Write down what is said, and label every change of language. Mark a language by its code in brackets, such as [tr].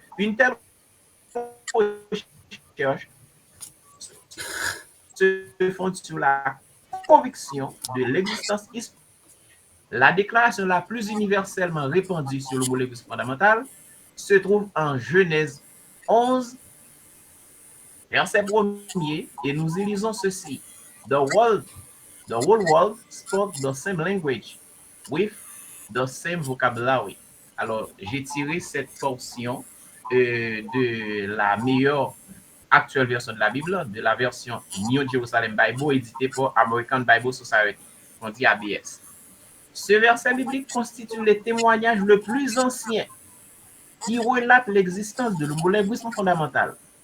[fr] Une telle recherche se fonde sur la conviction de l'existence historique. La déclaration la plus universellement répandue sur l'homolinguisme fondamental se trouve en Genèse 11, verset 1er, et nous y lisons ceci. [en] The whole world spoke the same language with the same vocabulary. [fr] Alors, j'ai tiré cette portion de la meilleure actuelle version de la Bible, de la version New Jerusalem Bible, éditée par American Bible Society, on dit ABS. Ce verset biblique constitue le témoignage le plus ancien qui relate l'existence de l'homolinguisme fondamental.